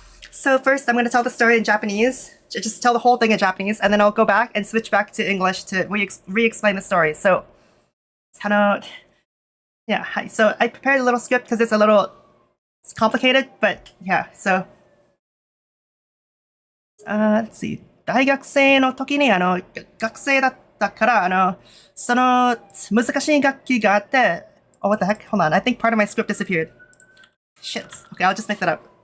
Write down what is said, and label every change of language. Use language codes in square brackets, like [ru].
[en] So first, I'm going to tell the story in Japanese. Just tell the whole thing in Japanese, and then I'll go back and switch back to English to re-explain the story. So, yeah. Hi. So I prepared a little script because it's complicated, but yeah. So, let's see. [ja] 大学生の時に学生だったからその難しい楽器があって。 [en] Oh, what the heck? Hold on. I think part of my script disappeared. Shit. Okay, I'll just make that up.